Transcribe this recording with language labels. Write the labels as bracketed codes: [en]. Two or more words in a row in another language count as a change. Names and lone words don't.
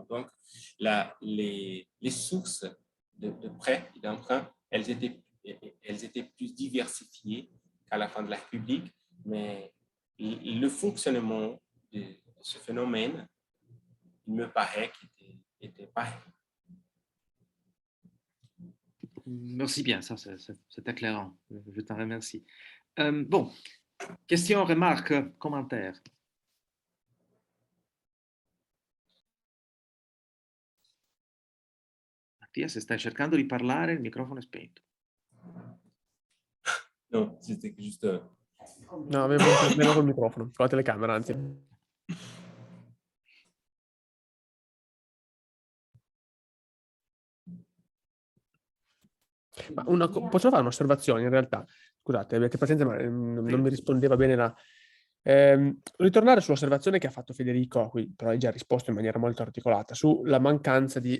[fr] Donc, les sources de prêts et d'emprunts, elles étaient plus diversifiées qu'à la fin de la République, mais le fonctionnement de ce phénomène, il me paraît qu'il était pareil. Merci bien, ça c'est éclairant. Je t'en remercie. Bon, question, remarque, commentaire. [it] Mattia, se stai cercando di parlare, il microfono è spento. No, [fr] c'était juste... [it] No, avevo un problema col microfono, con la telecamera, anzi. Ma posso fare un'osservazione in realtà? Scusate, avete pazienza, ma non mi rispondeva bene la... ritornare sull'osservazione che ha fatto Federico, a cui però hai già risposto in maniera molto articolata, sulla mancanza di...